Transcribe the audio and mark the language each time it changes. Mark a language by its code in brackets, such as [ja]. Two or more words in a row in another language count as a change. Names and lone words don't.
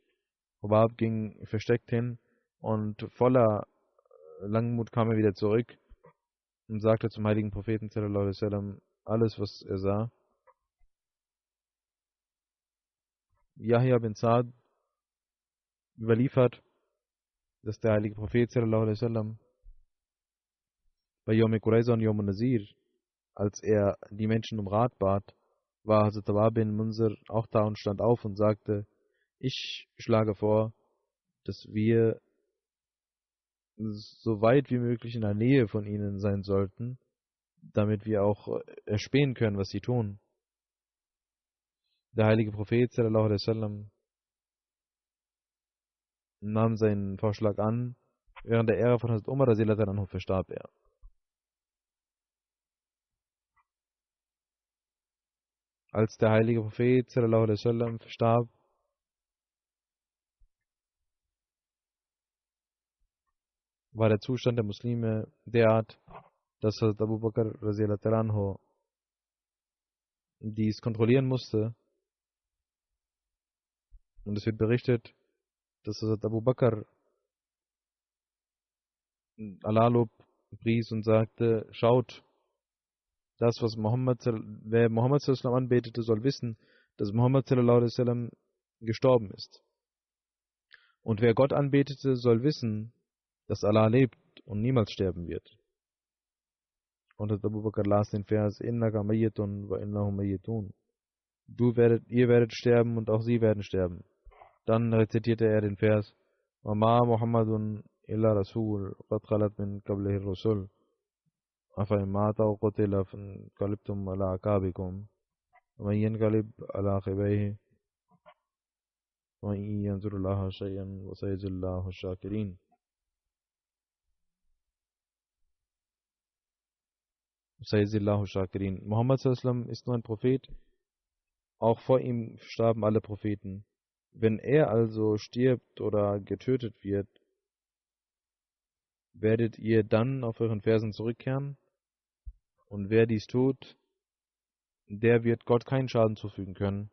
[de] Hubab ging versteckt hin und voller Langmut kam er wieder zurück und sagte zum heiligen Propheten [ar] صلى الله عليه وسلم [de] alles, was er sah. Yahya bin Sa'd überliefert, dass der heilige Prophet [ar] صلى الله عليه وسلم [de] bei Yom Qurayza und Yom Nazir, als er die Menschen um Rat bat, war Hazrat Habab bin Munzir auch da und stand auf und sagte, ich schlage vor, dass wir so weit wie möglich in der Nähe von ihnen sein sollten, damit wir auch erspähen können, was sie tun. Der heilige Prophet [ar] صلى الله عليه وسلم [de] nahm seinen Vorschlag an. Während der Ära von Hazrat Umar [ar] رضي الله عنه [de] verstarb er. Als der heilige Prophet [ar] صلى الله عليه وسلم [de] verstarb, war der Zustand der Muslime derart, dass Hazrat Abu Bakr [ar] رضي الله عنه [de] dies kontrollieren musste. Und es wird berichtet, dass Hazrat Abu Bakr Allah Lob pries und sagte, schaut, das, was wer Muhammad sallallahu anbetete, soll wissen, dass Muhammad [ar] صلى الله عليه وسلم [de] gestorben ist. Und wer Gott anbetete, soll wissen, dass Allah lebt und niemals sterben wird. Und Abu Bakr las den Vers, [ar] إنك ميت وإنهم ميتون. [de] Ihr werdet sterben und auch sie werden sterben. Dann rezitierte er den Vers, [ar] وما محمد إلا رسول قد خلت من قبله رسل. أفإن مات أو قتل فانقلبتم على أعقابكم ومن ينقلب على عقبيه ومن ينصر الله شيئا وسيجزي الله الشاكرين. سيجزي الله الشاكرين. [de] Muhammad sallam ist nur ein Prophet, auch vor ihm starben alle Propheten. Wenn er also stirbt oder getötet wird, werdet ihr dann auf euren Fersen zurückkehren? Und wer dies tut, der wird Gott keinen Schaden zufügen können.